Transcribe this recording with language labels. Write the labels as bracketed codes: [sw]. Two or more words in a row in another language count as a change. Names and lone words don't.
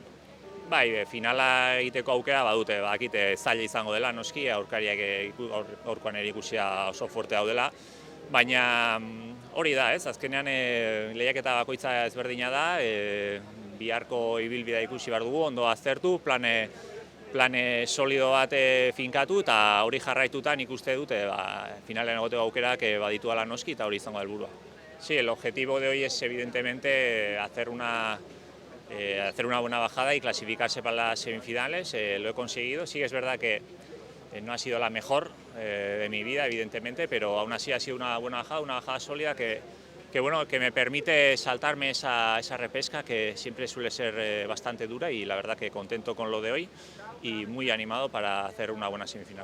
[eu] Bai, finala egiteko aukera badute, badakite zaila izango dela, noski, aurkariak aurkoan ere ikusia oso fuerte daudela, baina hori da, ez? Azkenean lehiaketa bakoitza ezberdina da, biharko ibilbidea ikusi behar dugu, ondo aztertu, plan solido bat finkatu, eta hori jarraitutan ikuste dute finalean egoteko aukerak badituala noski, eta hori izango helburua. [es] Sí, el objetivo de hoy es evidentemente hacer una buena bajada y clasificarse para las semifinales. Lo he conseguido. Sí, es verdad que no ha sido la mejor de mi vida, evidentemente, pero aún así ha sido una buena bajada sólida que me permite saltarme esa repesca que siempre suele ser bastante dura, y la verdad que contento con lo de hoy y muy animado para hacer una buena semifinal.